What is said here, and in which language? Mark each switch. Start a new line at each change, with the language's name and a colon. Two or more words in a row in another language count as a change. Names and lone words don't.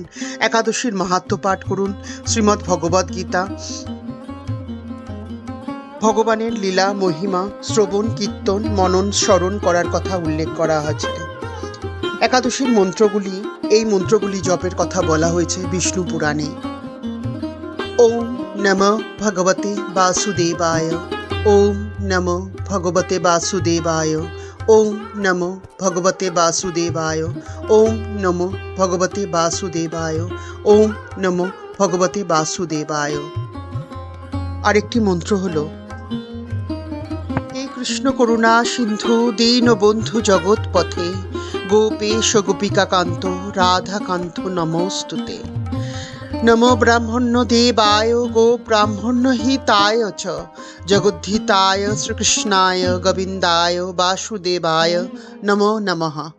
Bangla: একাদশীর মাহাত্ম্য পাঠ করুন। শ্রীমদ্ ভগবদ গীতা, ভগবানের লীলা মহিমা শ্রবণ কীর্তন মনন স্মরণ করার কথা উল্লেখ করা আছে। একাদশীর মন্ত্রগুলি, এই মন্ত্রগুলি জপের কথা বলা হয়েছে বিষ্ণু পুরাণে।
Sanskrit: ওম নমঃ ভগবতে বাসুদেবায়, ওম নমঃ ভগবতে বাসুদেবায়, ওম নমঃ ভগবতে বাসুদেবায়, ওম নমঃ ভগবতে বাসুদেবায়, ওম নমঃ ভগবতে বাসুদেবায়।
Bangla: আরেকটি মন্ত্র হলো,
Sanskrit: হে কৃষ্ণ করুণা সিন্ধু দীনবন্ধু জগৎপথে গোপেশ গোপিকাকান্ত রাধাকান্ত নমস্তুতে। নমো ব্রাহ্মণ্য দেবায় গো ব্রাহ্মণ্য হিতায় চ জগদ্ধিতায় শ্রীকৃষ্ণায় গোবিন্দায় বাসুদেবায় নমো নমঃ।